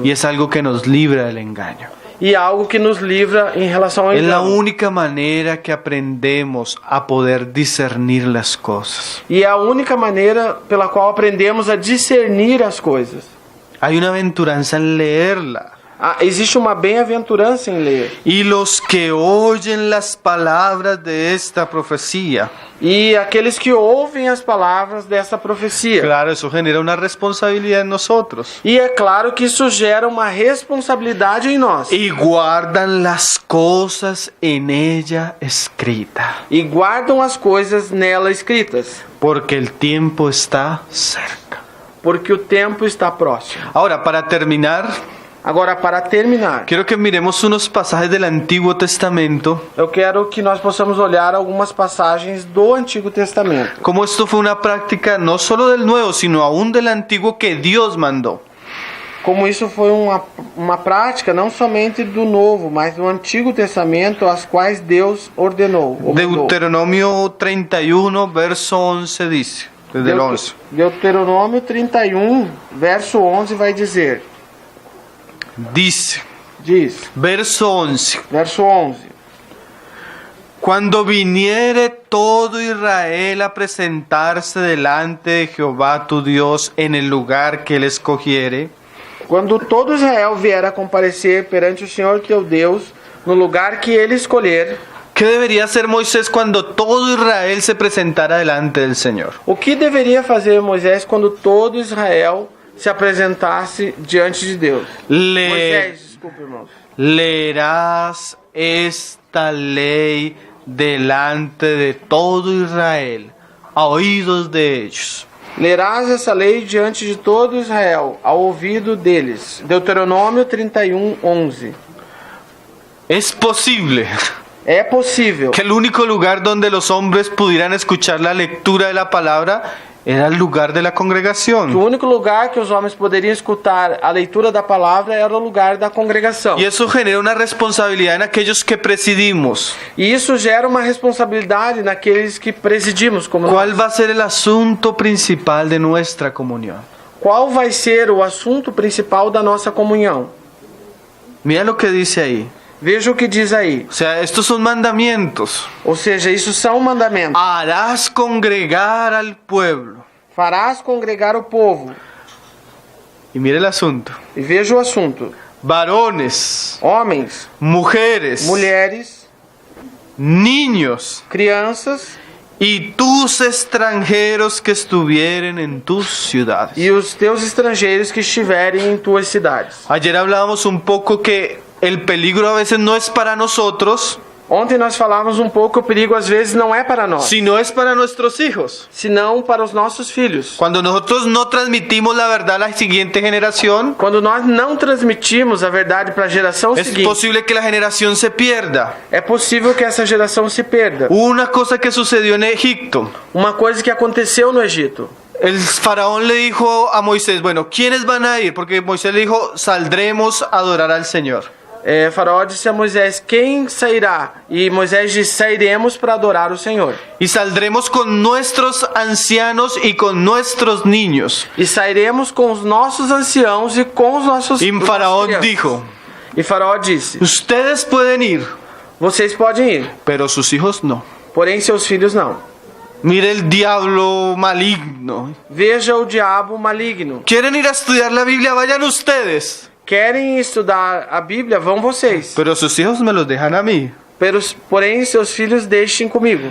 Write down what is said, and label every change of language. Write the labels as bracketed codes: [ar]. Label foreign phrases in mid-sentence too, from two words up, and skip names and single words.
[es] Y es algo que nos libra del engaño. [pt] E algo que nos livra em relação ao [es] Es la [pt] engano. [es] única manera que aprendemos a poder discernir las cosas. [pt] E é a única maneira pela qual aprendemos a discernir as coisas. [es] Hay una aventuranza en leerla. [pt] Existe uma bem-aventurança em ler. [es] Y los que oyen las palabras de esta profecía. [pt] E aqueles que ouvem as palavras dessa profecia. [es] Claro, eso genera una responsabilidad en nosotros. [pt] E é claro que isso gera uma responsabilidade em nós. [es] Y guardan las cosas en ella escrita. [pt] E guardam as coisas nela escritas. [es] Porque el tiempo está cerca. [pt] Porque o tempo está próximo. [es] Ahora, para terminar, [pt] Agora, para terminar, [es] quiero que miremos unos pasajes del Antiguo Testamento. [pt] eu quero que nós possamos olhar algumas passagens do Antigo Testamento. [es] Como esto fue una práctica no solo del Nuevo, sino aún del Antiguo que Dios mandó. [pt] Como isso foi uma prática não somente do Novo, mas do Antigo Testamento, as quais Deus ordenou. ou mandou. [es] Deuteronomio 31, verso 11 dice, desde el 11. [pt] Deuteronômio 31, verso 11 vai dizer, [es] Dice, verso 11. [pt] verso 11. [es] Cuando viniere todo Israel a presentarse delante de Jehová tu Dios en el lugar que él escogiere, [pt] Quando todo Israel vier a comparecer perante o Senhor teu Deus, no lugar que ele escolher, [es] ¿qué debería hacer Moisés cuando todo Israel se presentara delante del Señor? [pt] o que deveria fazer Moisés quando todo Israel se apresentasse diante de Deus? Moisés, desculpa, irmãos. [es] Leerás esta ley delante de todo Israel, a oídos de ellos. [pt] Lerás essa lei diante de todo Israel, ao ouvido deles. Deuteronômio 31, 11. [es] Es posible [pt] É possível [es] que el único lugar donde los hombres pudieran escuchar la lectura de la palabra era el lugar de la [pt] que o [es] congregación. [pt] único lugar que os homens poderiam escutar a leitura da palavra era o lugar da congregação. [es] Y eso genera una responsabilidad en aquellos que presidimos. [pt] E isso gera uma responsabilidade naqueles que presidimos como [es] ¿Cuál [pt] nós. [es] va a ser el asunto principal de nuestra comunión? [pt] Qual vai ser o assunto principal da nossa comunhão? [es] Mira lo que dice ahí. [pt] Veja o que diz aí. [es] O sea, estos son mandamientos. [pt] Ou seja, isso são mandamentos. [es] Harás congregar al pueblo. [pt] Farás congregar o povo. [es] Y mire el asunto. [pt] E veja o assunto. [es] Varones, [pt] Homens, [es] mujeres, [pt] mulheres, [es] niños [pt] crianças [es] y tus extranjeros que estuvieren en tus ciudades. [pt] e os teus estrangeiros que estiverem em tuas cidades. [es] Ayer hablábamos un poco que el peligro a veces no es para nosotros, [pt] Ontem nós falávamos um pouco, o perigo às vezes não é para nós, [es] sino es para nuestros hijos. [pt] senão para os nossos filhos. [es] Cuando nosotros no transmitimos la verdad a la siguiente generación, [pt] Quando nós não transmitimos a verdade para a geração [es] es [pt] seguinte, [es] posible que la generación se pierda. [pt] é possível que essa geração se perda. [es] Hubo una cosa que sucedió en Egipto. [pt] Uma coisa que aconteceu no Egito. [es] El faraón le dijo a Moisés, bueno, ¿quiénes van a ir? Porque Moisés le dijo, saldremos a adorar al Señor. [pt] Faraó disse a Moisés, quem sairá? E Moisés disse, sairemos para adorar o Senhor. [es] Y saldremos con nuestros ancianos y con nuestros niños. [pt] E sairemos com os nossos anciãos e com os nossos [es] Y Faraón [pt] crianças. [es] dijo, [pt] E Faraó disse, [es] ustedes pueden ir, [pt] vocês podem ir, [es] pero sus hijos no. [pt] porém seus filhos não. [es] Mire el diablo maligno. [pt] Veja o diabo maligno. [es] ¿Quieren ir a estudiar la Biblia? Vayan ustedes. [pt] Querem estudar a Bíblia? Vão vocês. [es] Pero sus hijos me los dejan a mí. [pt] Porém, seus filhos deixem comigo.